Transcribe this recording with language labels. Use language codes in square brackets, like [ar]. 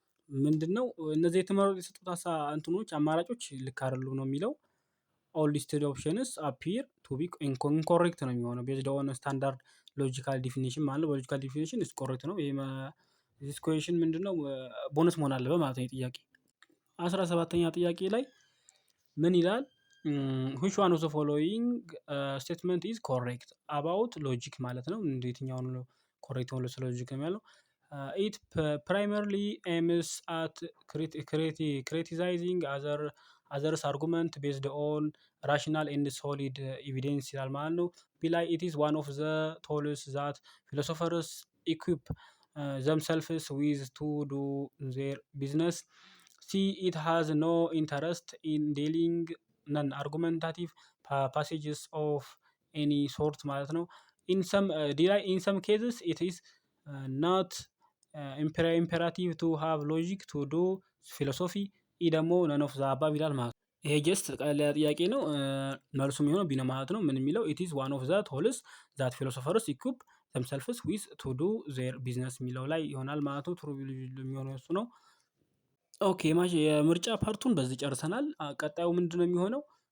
[am] ምንድነው እነዚህ የተመረጡ የሰጡት እንትኖች አማራጮች ልክ አይደሉም ነው የሚለው። [en] all listed options appear to be incorrect [am] ነው የሚሆነው [en] based on standard logical definition [am] ማለት ነው። [en] logical definition is correct [am] ነው። ይሄ [en] this question [am] ምንድነው ቦነስ መሆን አለበት ማለት ነው። ጥያቄ 17ኛ ጥያቄ ላይ ምን ይላል? [en] which one of the following statement is correct about logic [am] ማለት ነው። የትኛው ነው ኮሬክት ነው ስለ ሎጂክ የሚያለው? [en] it primarily aims at criticizing other አዘርስ አርጉመንት ቤዝድ ኦን ራሽናል ኤንድ ሶሊድ ኤቪደንስ [am] ይላል ማለት ነው። [en] ቢ ላይ ኢት ኢዝ ዋን ኦፍ ዘ ቶልስ ዛት ፊሎሶፈርስ ኢኩፕ themselves with to do their business. C. It has no interest in dealing non-argumentative passages of any sort [am] ማለት ነው። [en] in some cases it is not imperative to have logic to do philosophy. [am] ይህ ደግሞ [en] none of the above [am] ይላል ማለት ነው። ይሄ ጀስት ቀላል ጥያቄ ነው። መልሱ የሚሆነው ቢ ነው ማለት ነው። ምን የሚለው [en] it is one of the tools that philosophers equip themselves with to do their business [am] የሚለው ላይ ይሆናል ማለት ነው። ትሩ የሚሆነው እሱ ነው። ኦኬ የምርጫ ፓርቱን በዚህ ጨርሰናል። ቀጣዩ ምንድነው የሚሆነው?